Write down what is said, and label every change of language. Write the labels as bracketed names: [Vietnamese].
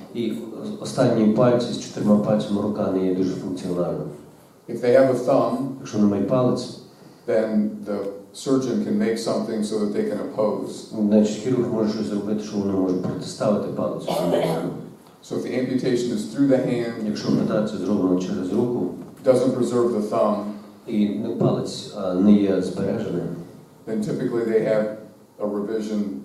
[Ukrainian] і останні пальці з 4 пальцями рука не є дуже функціональна. [English] If they have a thumb, [Ukrainian] Якщо не мають палець, [English] then the surgeon can make something so that they can oppose. [Ukrainian] значить хірург може щось зробити, що вони можуть протиставити палець. [English] So if the amputation is through the hand, [Ukrainian] Якщо ампутація зроблена через руку, [English] doesn't preserve the thumb, [Ukrainian] і палець не є збереженим, [English] then typically they have a revision.